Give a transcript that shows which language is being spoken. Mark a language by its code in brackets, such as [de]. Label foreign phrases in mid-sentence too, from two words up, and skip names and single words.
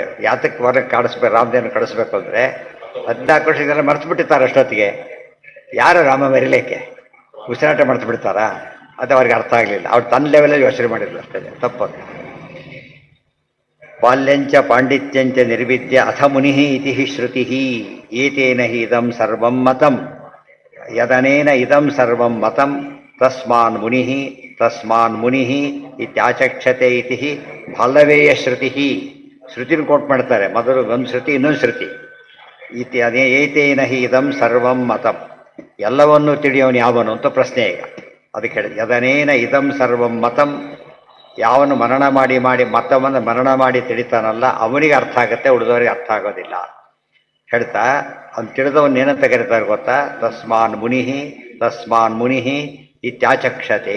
[kn] ಯಾತಕ್ಕೆ ಹೊರಗೆ ಕಾಡಿಸ್ಬೇಕು, ರಾಮದೇವನ ಕಳಿಸ್ಬೇಕು ಅಂದರೆ 14 ವರ್ಷಕ್ಕೆಲ್ಲ ಮರ್ತು ಬಿಟ್ಟಿರ್ತಾರೆ ಅಷ್ಟೊತ್ತಿಗೆ. ಯಾರು ರಾಮ ಮೆರಿಲಿಕ್ಕೆ ಉಸಿರಾಟ ಮರ್ತು ಬಿಡ್ತಾರಾ? ಅದು ಅವ್ರಿಗೆ ಅರ್ಥ ಆಗಲಿಲ್ಲ. ಅವ್ರು ತನ್ನ ಲೆವೆಲಲ್ಲಿ ಯೋಚನೆ ಮಾಡಿದ್ರು ಅಷ್ಟೇ, ತಪ್ಪದು. [sa] ಬಾಲ್ಯಂಚ ಪಾಂಡಿತ್ಯಂಚ ನಿರ್ವಿದ್ಯ ಅಥ ಮುನಿ ಇತಿ ಶ್ರುತಿ. ಏತೇನ ಹಿ ಇದಂ ಸರ್ವಂ ಮತಂ ಯದನೇನ ಇದಂ ಸರ್ವಂ ಮತಂ ತಸ್ಮಾನ್ ಮುನಿ ಇತ್ಯಾಚಕ್ಷತೆ ಇತಿ ಬಾಲ್ಲವೇಯ ಶ್ರುತಿ. [kn] ಶ್ರುತಿನ ಕೋಟ್ ಮಾಡ್ತಾರೆ. ಮೊದಲು ಒಂದು ಶ್ರುತಿ, ಇನ್ನೊಂದು ಶ್ರುತಿ. ಅದೇ [sa] ಏತೇನ ಹಿ ಇದಂ ಸರ್ವಂ ಮತಂ, [kn] ಎಲ್ಲವನ್ನೂ ತಿಳಿಯೋನು ಯಾವನು ಅಂತ ಪ್ರಶ್ನೆ. ಈಗ ಅದಕ್ಕೆ ಹೇಳಿ, [sa] ಯದನೇನ ಇದಂ ಸರ್ವಂ ಮತಂ, [kn] ಯಾವನು ಮರಣ ಮಾಡಿ ಮತವನ್ನು ಮರಣ ಮಾಡಿ ತಿಳಿತಾನಲ್ಲ ಅವನಿಗೆ ಅರ್ಥ ಆಗುತ್ತೆ, ಉಳಿದವರಿಗೆ ಅರ್ಥ ಆಗೋದಿಲ್ಲ ಹೇಳ್ತಾ. ಅವ್ನು ತಿಳಿದವನ್ನ ಏನಂತ ಕರೀತಾರೆ ಗೊತ್ತಾ? [sa] ತಸ್ಮಾನ್ ಮುನಿ ಇತ್ಯಾಚಕ್ಷತೆ.